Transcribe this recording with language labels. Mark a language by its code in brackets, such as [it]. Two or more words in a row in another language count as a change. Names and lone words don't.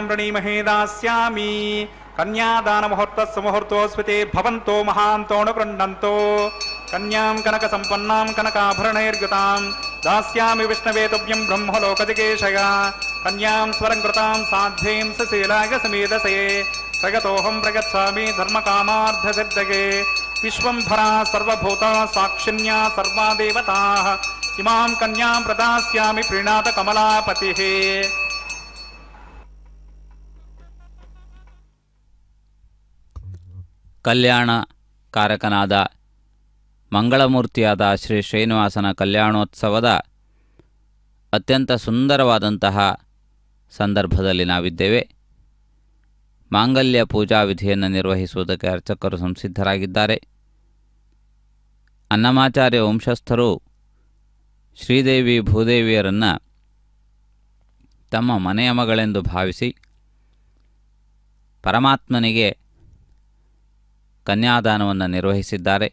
[sa] ವೃಣೀಮಹೇ ದಾಸ್ಯಾಮಿ ಕನ್ಯಾದಾನ ಮುಹೂರ್ತಸ್ಸು ಮುಹೂರ್ತೋಸ್ಮಿತೆ ಭವಂತೋ ಮಹಾಂತೋಣು ಗೃಹ್ಣಂತೋ ಕನ್ಯಾಂ ಕನಕ ಸಂಪನ್ನಾಂ ಕನಕಾಭರಣೈರ್ಯುತಾಂ ದಾಸ್ಯಾಮಿ ವಿಷ್ಣವೇ ತುಭ್ಯಂ ಬ್ರಹ್ಮಲೋಕದಿಗೇಶಯ ಕನ್ಯಾಂ ಸ್ವರಂಕೃತಾಂ ಸಾಧ್ಯೇಂ ಸಶೀಲಾಯ ಸಮೀದಸೇ ಪ್ರಗತೋಹಂ ಪ್ರಗಚ್ಛಾಮಿ ಧರ್ಮಕಾಮಾರ್ಥಸಿದ್ಧಯೇ ವಿಶ್ವಂಭರಾ ಸರ್ವಭೂತಾ ಸಾಕ್ಷಿಣ್ಯಾ ಸರ್ವಾ ದೇವತಾಃ ಇಮಾಂ ಕನ್ಯಾಂ ಪ್ರದಾಸ್ಯಾಮಿ ಪ್ರೀಣಾತ ಕಮಲಾಪತಿಃ. [kn] ಕಲ್ಯಾಣ ಕಾರಕನಾದ ಮಂಗಳಮೂರ್ತಿಯಾದ ಶ್ರೀ ಶ್ರೀನಿವಾಸನ ಕಲ್ಯಾಣೋತ್ಸವದ ಅತ್ಯಂತ ಸುಂದರವಾದಂತಹ ಸಂದರ್ಭದಲ್ಲಿ ನಾವಿದ್ದೇವೆ. ಮಾಂಗಲ್ಯ ಪೂಜಾ ವಿಧಿಯನ್ನು ನಿರ್ವಹಿಸುವುದಕ್ಕೆ ಅರ್ಚಕರು ಸಂಸಿದ್ಧರಾಗಿದ್ದಾರೆ. ಅನ್ನಮಾಚಾರ್ಯ ವಂಶಸ್ಥರು ಶ್ರೀದೇವಿ ಭೂದೇವಿಯರನ್ನು ತಮ್ಮ ಮನೆಯ ಮಗಳೆಂದು ಭಾವಿಸಿ ಪರಮಾತ್ಮನಿಗೆ ಕನ್ಯಾದಾನವನ್ನು ನಿರ್ವಹಿಸಿದ್ದಾರೆ.